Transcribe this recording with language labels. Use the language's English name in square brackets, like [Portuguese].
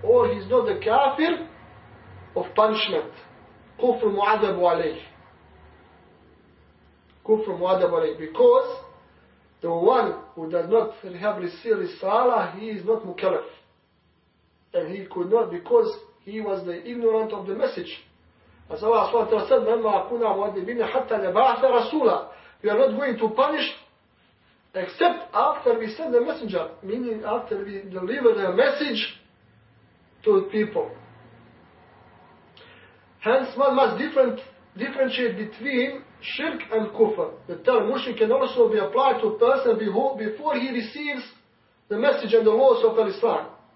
[English] Or he is not the kafir of punishment. [Arabic] Kufr mu'adabu alayh. Kufr mu'adabu alayh. [English] Because the one who does not have received risala, he is not mukallaf. And he could not, because he was the ignorant of the message. As Allah subhanahu wa ta'ala said, [Arabic] مَنْ مَا كُنَا مُعَذِّبِينَ حَتَّى نَبْعَثَ رَسُولًا. [English] We are not going to punish except after we send the messenger, meaning after we deliver the message to the people. Hence, one must differentiate between shirk and kufr. The term mushrik can also be applied to a person before he receives the message and the laws of Islam.